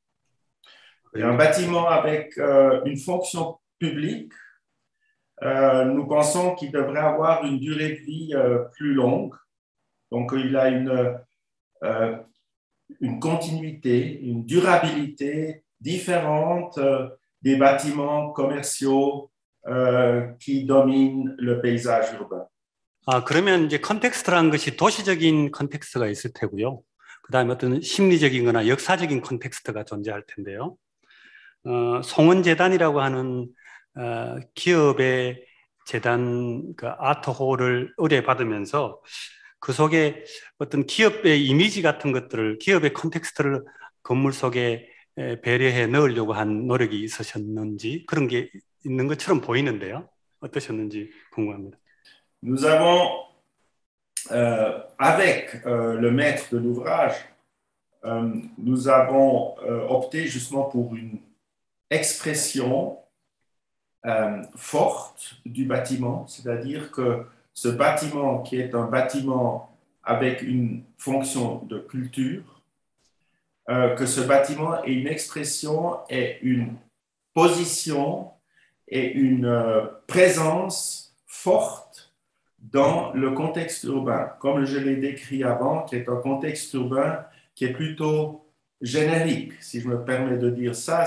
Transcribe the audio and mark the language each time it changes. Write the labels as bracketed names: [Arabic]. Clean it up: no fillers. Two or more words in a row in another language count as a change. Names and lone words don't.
[French] Et un bâtiment avec une fonction publique, nous pensons qu'il devrait avoir une durée de vie plus longue. Donc, il a une continuité, une durabilité différente des bâtiments commerciaux qui dominent le paysage urbain. [Korean] 그러면 이제 컨텍스트라는 것이 도시적인 컨텍스트가 있을 테고요. 그다음에 어떤 심리적인 거나 역사적인 컨텍스트가 존재할 텐데요. 송원재단이라고 하는 기업의 재단 그 아트홀을 의뢰받으면서 그 속에 어떤 기업의 이미지 같은 것들을 기업의 컨텍스트를 건물 속에 배려해 넣으려고 한 노력이 있으셨는지 그런 게 있는 것처럼 보이는데요. 어떠셨는지 궁금합니다. [French] Nous avons, avec le maître de l'ouvrage, nous avons opté justement pour une expression forte du bâtiment, c'est-à-dire que ce bâtiment qui est un bâtiment avec une fonction de culture, que ce bâtiment est une expression et une position et une présence forte dans le contexte urbain, comme je l'ai décrit avant, qui est un contexte urbain qui est plutôt générique, si je me permets de dire ça.